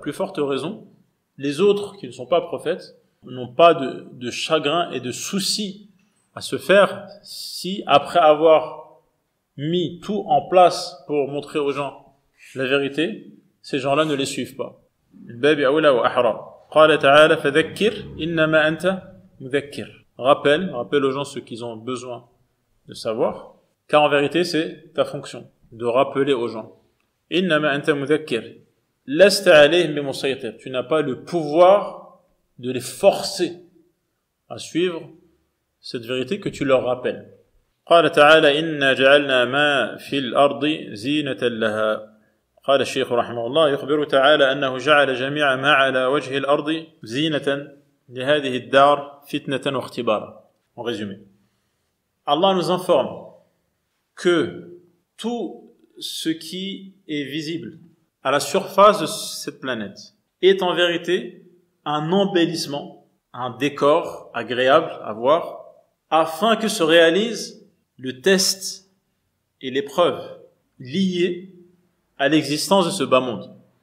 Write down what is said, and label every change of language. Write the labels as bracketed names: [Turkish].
[French] Plus forte raison, les autres qui ne sont pas prophètes n'ont pas de chagrin et de souci à se faire si, après avoir mis tout en place pour montrer aux gens la vérité, ces gens-là ne les suivent pas. [Arabic] بَابِ أَوْلَى وَأَحْرَى. قال تعالى فذكر إنما أنت مذكر. [French] Rappelle aux gens ce qu'ils ont besoin de savoir, car en vérité c'est ta fonction de rappeler aux gens. [Arabic] إنما أنت مذكر لست عليهم بمسيطر. [French] Tu n'as pas le pouvoir de les forcer à suivre cette vérité que tu leur rappelles. [Arabic] قال تعالى إنا جعلنا ما في الأرض زينة لها. قال الشيخ رحمه الله يخبر تعالى أنه جعل جميع ما على وجه الأرض زينة لهذه الدار فتنة واختبارا. [French] En résumé, Allah nous informe que tout ce qui est visible à la surface de cette planète est en vérité un embellissement un décor agréable à voir, afin que se réalise le test et l'épreuve liée à l'existence de ce bas monde.